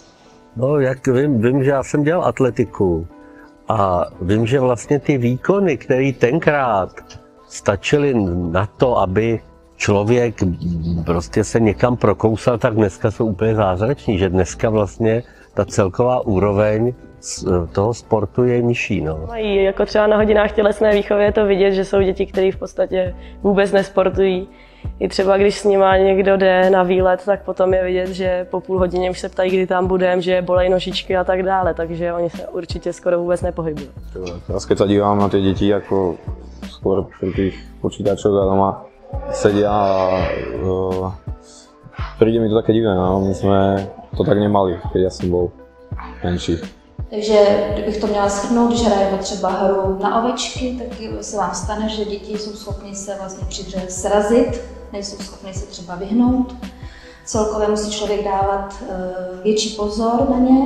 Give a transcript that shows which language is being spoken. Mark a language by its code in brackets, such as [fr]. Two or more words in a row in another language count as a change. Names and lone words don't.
[cs] No, jak vím, že já jsem dělal atletiku a vím, že vlastně ty výkony, které tenkrát stačily na to, aby člověk prostě se někam prokousal, tak dneska jsou úplně zázrační, že dneska vlastně ta celková úroveň toho sportu je nižší. No. Mají jako třeba na hodinách tělesné výchovy je to vidět, že jsou děti, které v podstatě vůbec nesportují. I třeba když s nima někdo jde na výlet, tak potom je vidět, že po půl hodině už se ptají, kdy tam budeme, že bolej nožičky a tak dále, takže oni se určitě skoro vůbec nepohybují. [sk] Teraz keď sa dívam na tie deti ako skôr pri tých počítačoch a doma sedia a príde mi to také divné, no. My sme to tak nemali, keď ja som bol menší. [cs] Takže kdybych to měla shrnout, když hrajeme třeba hru na ovečky, tak se vám stane, že děti jsou schopny se vlastně při hře srazit, nejsou schopny se třeba vyhnout. Celkově musí člověk dávat větší pozor na ně.